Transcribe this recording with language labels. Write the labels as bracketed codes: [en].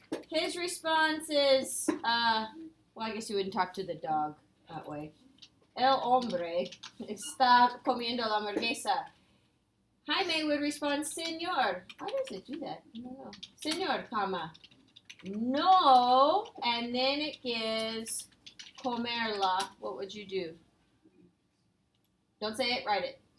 [en] His response is, well, I guess you wouldn't talk to the dog that way. [es] El hombre está comiendo la hamburguesa. [en] Jaime would respond, Señor. Why does it do that? I don't know. Señor, comma. No, and then it gives comerla. What would you do? Don't say it, write it.